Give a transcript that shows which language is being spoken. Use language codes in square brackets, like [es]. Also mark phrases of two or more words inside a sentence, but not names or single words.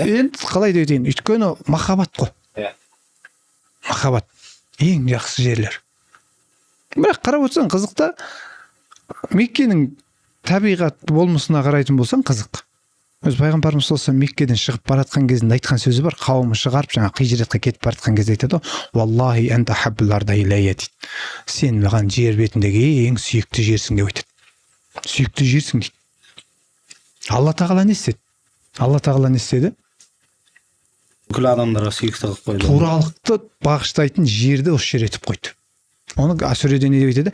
[kk] енді қалай дейін, өйткені махаббат қой. Махаббат ең жақсы жерлер. Бірақ қарап отырсаң қызықта, Меккенің табиғат болмысына қарайтын болсаң қызық. Өз пайғамбарымыз [ar] صلى الله عليه [kk] Меккеден шығып баратқан кезінде айтқан сөзі бар, қауымы шығарып жаңа хижретке кетіп баратқан кезде айтады, [ar] "والله أنت أحب الأرض إلي" дейді. [kk] Сен маған жер бетіндегі ең сүйікті жерсің деп айтады. Сүйікті жерсің дейді. Алла тағала не істеді? Алла тағала не істеді? бүкіл адамдарға сүйікті қылып қойды. Туралықты бағыштайтын жерді осы жер етіп қойды. Оны сүреде не деп айтады?